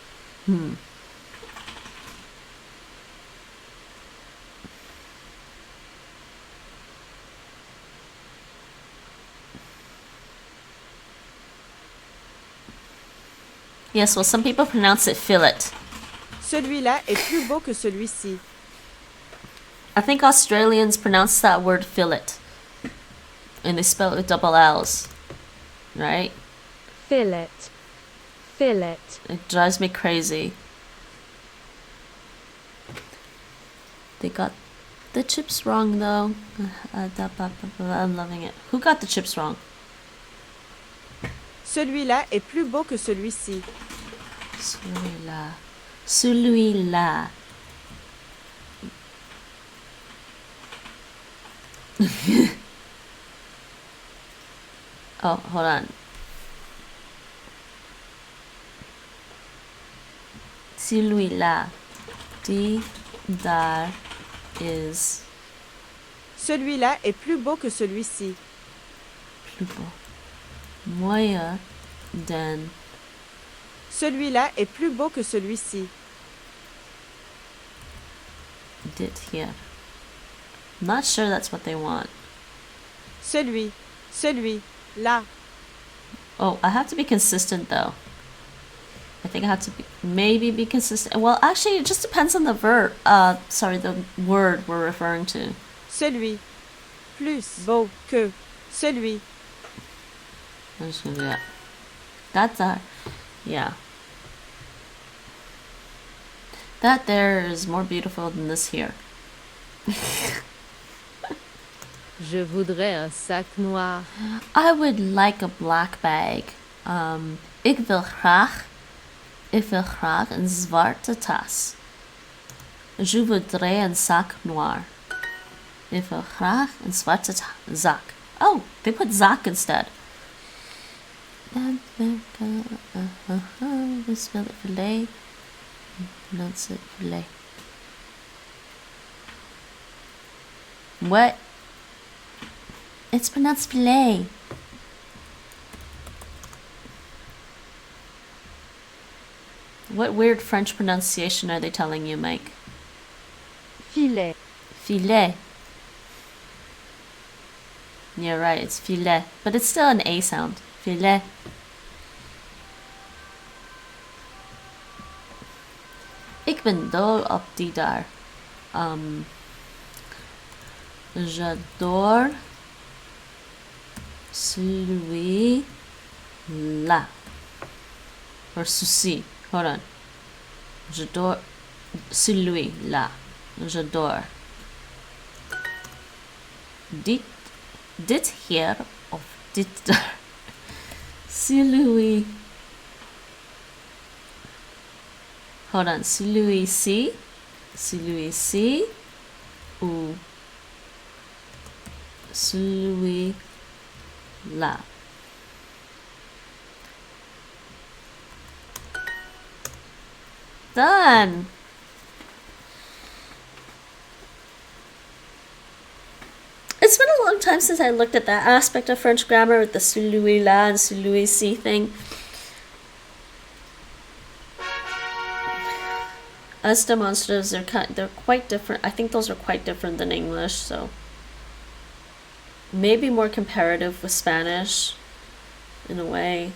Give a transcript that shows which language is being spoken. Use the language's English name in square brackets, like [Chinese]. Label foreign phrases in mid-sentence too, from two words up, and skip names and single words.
[English] Yes, well, some people pronounce it fillet. [French] Celui-là est plus beau que celui-ci. [English] I think Australians pronounce that word fillet. And they spell it with double L's. Right? Fillet. Fillet. It drives me crazy. They got the chips wrong, though. I'm loving it. Who got the chips wrong? [French] Celui-là est plus beau que celui-ci. Celui-là. Celui-là. [English] Oh, hold on. [French] Celui-là. [Dutch] Die daar is. [French] Celui-là est plus beau que celui-ci. Plus beau. [Dutch] Mooier dan. [French] Celui-là est plus beau que celui-ci. [Dutch] Dit here. [English] I'm not sure that's what they want. [French] Celui. Là. [English] Oh, I have to be consistent though. I think I have to maybe be consistent. Well, actually, it just depends on the verb. The word we're referring to. [French] Celui. Plus beau que. Celui. [English] I'm just gonna do that. That's yeah. That there is more beautiful than this here. [French] Je voudrais un sac noir. [English] I would like a black bag. [Dutch] Ik wil graag een zwarte tas. [French] Je voudrais un sac noir. [Dutch] Ik wil graag een zwarte zak. [English] Oh, they put zak instead. We spell it filet. Pronounce it filet. What? It's pronounced filet. What weird French pronunciation are they telling you, Mike? Filet. Filet. You're right, it's filet. But it's still an A sound. Filet. [Dutch] Ik ben dol op die daar. [French] J'adore celui-là. Or souci. [English] Hold on. [French] J'adore celui-là. J'adore. Dit hier of dit daar. [English] Celui. Hold on. [French] Celui-ci. Celui-ci. Ou celui-là. [English] Done. It's been a long time since I looked at that aspect of French grammar with the celui-là and celui-ci thing. As demonstratives, they're quite different. I think those are quite different than English, so maybe more comparative with Spanish in a way.